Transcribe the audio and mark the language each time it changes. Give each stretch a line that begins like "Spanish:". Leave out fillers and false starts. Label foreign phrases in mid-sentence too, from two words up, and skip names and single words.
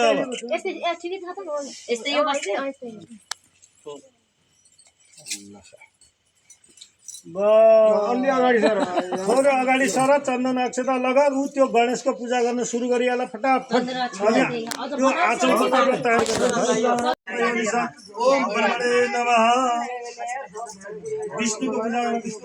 Nepali: यस्तै ठिकै छ त यस्तै यो बस्दै थोरै अगाडि सर चन्दन अक्षता लगा ऊ त्यो गणेशको पूजा गर्न सुरु गरिहाल फटाफट त्यो आचमन तयार गर्नु
Sanskrit: ओम ब्रह्मणे नमः
Nepali: विष्णुको पूजा गर्न